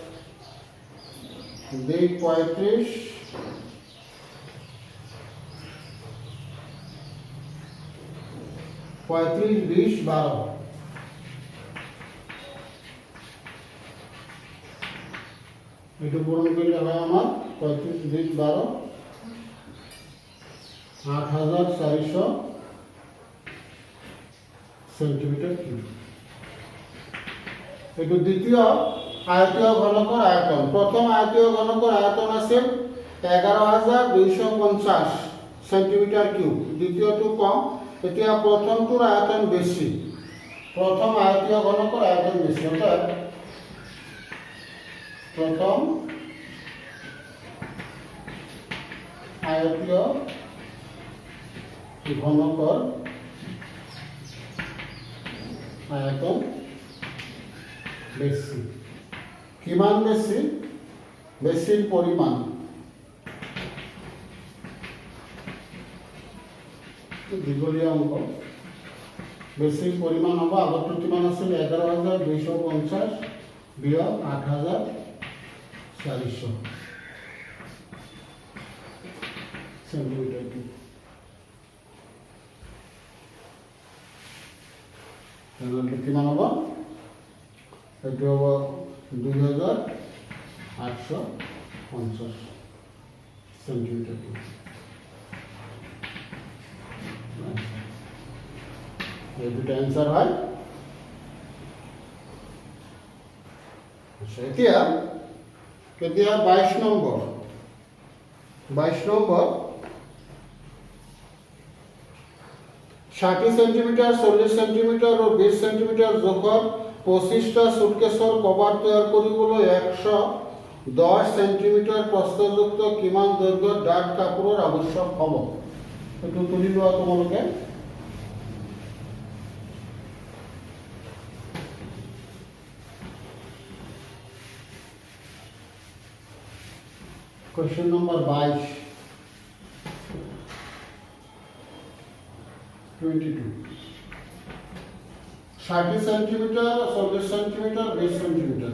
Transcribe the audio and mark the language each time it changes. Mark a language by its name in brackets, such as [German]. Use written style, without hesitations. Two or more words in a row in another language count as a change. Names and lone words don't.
[Bangla] দিক 35 35 20 12 এটা পূরণ করলে হয় আমার 35 20 12 8,400 [English] centimeter cube. [Bangla] এটা দ্বিতীয় আয়তীয় ঘনকর আয়তন। প্রথম আয়তীয় ঘনকর আয়তন আছে 11,250 [English] centimeter cube. [Assamese] দ্বিতীয়টো কম। এতিয়া প্রথমটোর আয়তন বেশি। প্রথম আয়তীয় ঘনকর আয়তন বেশি অর্থাৎ প্রথম আয়তীয় ঘনকর আয়তন বেশি। কিমান বেশি? বেশির পরিমাণ। দীঘলীয়া অঙ্ক। বেশির পরিমাণ হব আগতো কিমান আছিল 11,250 বিয়োগ 8,400 [English] centimeter cube. [Assamese] তাহলে কিমান হব? এইটো হব 2,850 [English] centimeter cube. [Assamese] এই দুটো অ্যান্সার হয়। এতিয়া 22 নম্বৰ 60 সেন্টিমিটার, 40 সেন্টিমিটার ও 20 সেন্টিমিটার জোখৰ 25টা সুটকেছৰ কভাৰ তৈয়াৰ কৰিবলৈ 110 সেন্টিমিটার প্ৰস্থযুক্ত কিমান দৈৰ্ঘ্যৰ ডাঠ কাপোৰৰ আৱশ্যক হ'ব? এইটো তুলি লোৱা তোমালোকে। [English] question number 22 60 centimeter, 40 centimeter, 20 centimeter.